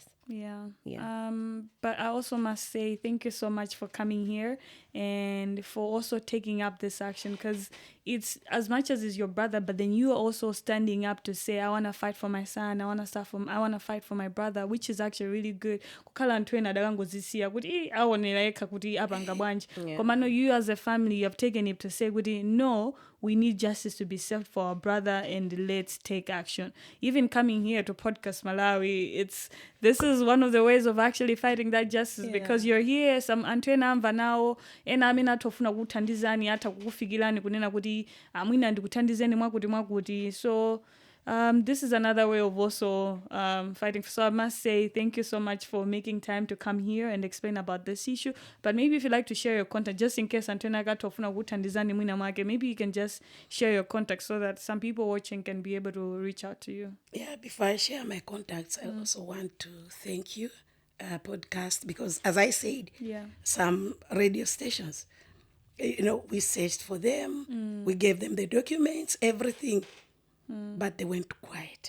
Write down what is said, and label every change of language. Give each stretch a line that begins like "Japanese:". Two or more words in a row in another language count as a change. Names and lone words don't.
English: But I also must say thank you so much for coming here and for also taking up this action, because it's as much as it's your brother, but then you are also standing up to say, I want to fight for my son, I want to fight for my brother, which is actually really good.
Nyanja: Kukhala anthu ena adakangozisiya kuti aonera yekha kuti apanga bwanji.
English: Koma no, you as a family, you have taken it to say kuti no, we need justice to be served for our brother and let's take action. Even coming here to Podcastmalawi, this is one of the ways of actually fighting that justice, because you're here, some
Nyanja: anthu ena amva nawo, ena amene atofuna kuthandizani ata kukufikirani kunena kuti amwina ndikuthandizeni mwakuti.
English: So this is another way of also fighting. So I must say thank you so much for making time to come here and explain about this issue. But maybe if you'd like to share your contact, just in case Antona got
Nyanja: tofuna kuthandizani mwina mwake,
English: maybe you can just share your contact so that some people watching can be able to reach out to you. Yeah, before I share my contacts, I also want to thank you, podcast, because as I said, some radio stations, we searched for them, we gave them the documents, everything, but they went quiet.